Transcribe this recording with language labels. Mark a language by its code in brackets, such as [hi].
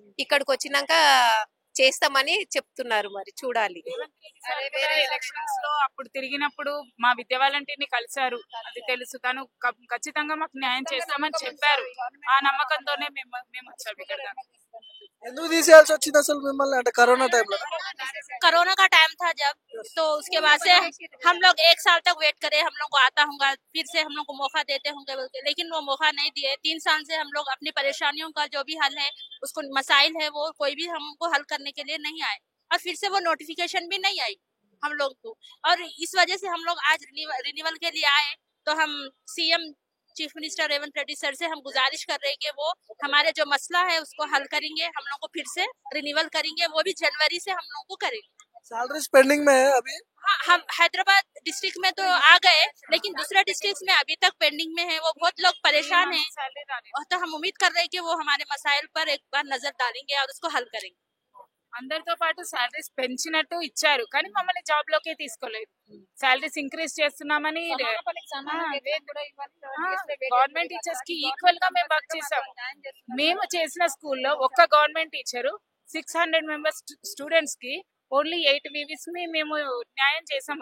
[te] ఇక్కడికి వచ్చినాక చేస్తామని చెప్తున్నారు, మరి చూడాలి. ఎలక్షన్స్ లో అప్పుడు తిరిగినప్పుడు మా విద్యా వాలంటీర్ ని కలిశారు, అది తెలుసు. తను ఖచ్చితంగా మాకు న్యాయం చేస్తామని చెప్పారు. ఆ నమ్మకంతోనే మేము వచ్చాము ఇక్కడ. ఎందుకు తీసేయాల్సి వచ్చింది అసలు మిమ్మల్ని? అంటే కరోనా టైంలో? [hi] कोरोना का टाइम था जब, तो उसके बाद से हम लोग 1 साल तक वेट करे, हम लोग को आता होगा, फिर से हम लोग को मौका देते होंगे बोलते, लेकिन वो मौका नहीं दिए। 3 साल से हम लोग अपनी परेशानियों का जो भी हल है, उसको मसाइल है, वो कोई भी हमको हल करने के लिए नहीं आए, और फिर से वो नोटिफिकेशन भी नहीं आई हम लोग को। और इस वजह से हम लोग आज रिन्यूअल के लिए आए। तो हम CM chief minister Revanth Reddy sir से हम गुजारिश कर रहे हैं कि वो हमारे जो मसला है उसको हल करेंगे, हम लोग को फिर से रिन्यूअल करेंगे, वो भी जनवरी से हम लोग को करेंगे। सैलरी पेंडिंग में है अभी? हाँ, हम हैदराबाद डिस्ट्रिक्ट में तो आ गए, लेकिन दूसरे डिस्ट्रिक्ट में अभी तक पेंडिंग में है। वो बहुत लोग परेशान हैं, और तो हम उम्मीद कर रहे हैं कि वो हमारे मसाइल पर एक बार नजर डालेंगे और उसको हल करेंगे. [te] అందరితో పాటు సాలరీస్ పెంచినట్టు ఇచ్చారు, కానీ మమ్మల్ని జాబ్ లోకి తీసుకోలేదు. సాలరీస్ ఇంక్రీజ్ చేస్తున్నామని గవర్నమెంట్ టీచర్స్ కి ఈక్వల్ గా మేము వర్క్ చేసాము. మేము చేసిన స్కూల్లో ఒక్క గవర్నమెంట్ టీచరు 600 మెంబర్స్ స్టూడెంట్స్ కి ఓన్లీ 8 వీవీస్ ని మేము న్యాయం చేసాం.